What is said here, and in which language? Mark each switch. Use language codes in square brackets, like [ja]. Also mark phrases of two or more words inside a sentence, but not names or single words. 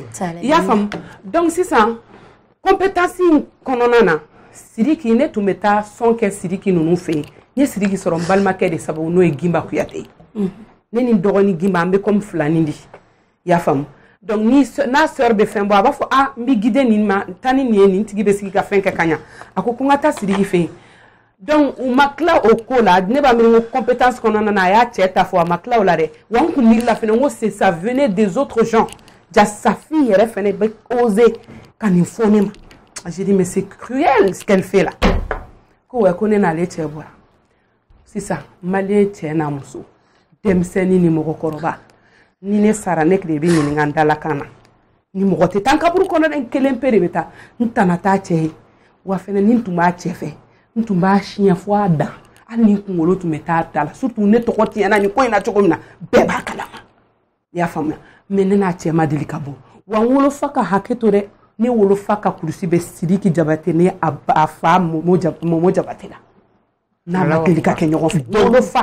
[bm] i y'a faamu donc sisan compétence kɔnɔna na Sidiki ne tun bɛ taa sɔn kɛ Sidiki ninnu fɛ yen n ye Sidiki sɔrɔ n balimakɛ de sababu n'o ye Gimba Kuyate ne ni dɔgɔnin Gimba an bɛ comme filani de i y'a faamu donc n'a sœur bɛ fɛn bɔ a b'a fɔ n bɛ guider nin ma taa ni nin ye nin tigi bɛ sigi ka fɛn kɛ ka ɲa a ko n ka taa Sidiki fɛ yen donc u ma tila o ko la ne b'a miiri n ko compétence kɔnɔna na a y'a cɛ ta fɔ a ma tila o la dɛ wa n kun miiri la fɛnɛ n ko [fr] ça venait des autres gens [bm] ja Safi yɛrɛ fɛnɛ bɛ oser ka nin fɔ ne ma [fr] j'ai dit mais c'est cruel ce qu'elle fait là [bm] ko ouais ko ne n'ale cɛ bɔra sisan maliyɛn cɛ n'a muso denmisɛnnin ni mɔgɔkɔrɔba ni ne sara ne de bɛ ɲininka n dalakan na ni mɔgɔ tɛ taa n kaburu kɔnɔ dɛ n kelen pe de bɛ taa n tana t'a cɛ ye wa fɛnɛ ni n tun b'a cɛ fɛ n tun b'a siɲɛ fo a dan hali ni n kunkolo tun bɛ taa da la surtout ne tɔgɔ tiɲɛna nin ko in na cogo min na bɛɛ b'a kalama i y'a faamuya mais ne n'a cɛ ma deli ka bɔ wa n wolofa ka hakɛ to dɛ ne wolofa ka kurusi bɛ Sidiki Jabate ne a fa Momo Jabate la n'a ma deli ka kɛ ɲɔgɔn fɛ wolofa